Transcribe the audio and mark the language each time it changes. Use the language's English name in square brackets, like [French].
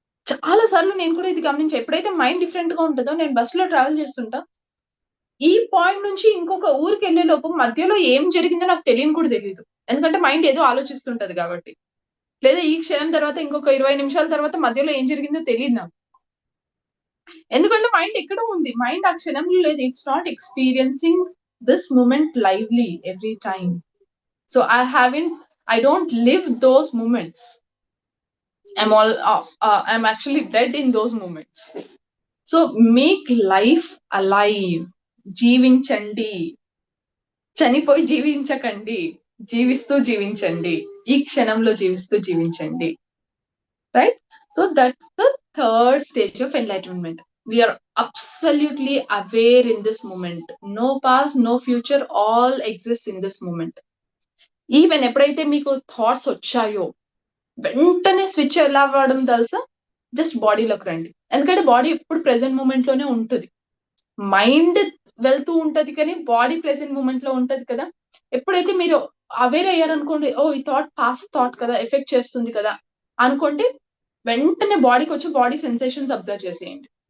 [Telugu] చాలా సార్లు నేను కూడా ఇది గమనించా. ఎప్పుడైతే మైండ్ డిఫరెంట్ గా ఉంటుందో, నేను బస్ లో ట్రావెల్ చేస్తుంటా, ఈ పాయింట్ నుంచి ఇంకొక ఊరికి వెళ్లే లోపు మధ్యలో ఏం జరిగిందో నాకు తెలియని కూడా తెలియదు. ఎందుకంటే మైండ్ ఏదో ఆలోచిస్తుంటది కాబట్టి. లేదా ఈ క్షణం తర్వాత ఇంకొక 20 నిమిషాల తర్వాత మధ్యలో ఏం జరిగిందో తెలియదు నాకు. ఎందుకంటే మైండ్ ఎక్కడో ఉంది, మైండ్ ఆ క్షణంలో లేదు. [English] It's not experiencing this moment lively every time. [Telugu] So [English] I don't live those moments. I'm actually dead in those moments. So make life alive. [Telugu] జీవించండి, చనిపోయి జీవించకండి, జీవిస్తూ జీవించండి, ఈ క్షణంలో జీవిస్తూ జీవించండి, right? [English] So that's the third stage of enlightenment. We are absolutely aware in this moment. No past, no future, all exists in this moment. [Telugu] Even ఎప్పుడైతే మీకు థాట్స్ వచ్చాయో వెంటనే స్విచ్ ఎలా అవ్వడం తెలుసా? జస్ట్ బాడీలోకి రండి. ఎందుకంటే బాడీ ఎప్పుడు ప్రెసెంట్ మూమెంట్ లోనే ఉంటుంది. మైండ్ వెళ్తూ ఉంటది కానీ బాడీ ప్రెసెంట్ మూమెంట్ లో ఉంటది కదా. ఎప్పుడైతే మీరు అవేర్ అయ్యారనుకోండి, ఓ ఈ థాట్ పాస్ట్ థాట్ కదా, ఎఫెక్ట్ చేస్తుంది కదా అనుకోండి, వెంటనే బాడీకి వచ్చి బాడీ సెన్సేషన్స్ అబ్జర్వ్ చేసేయండి.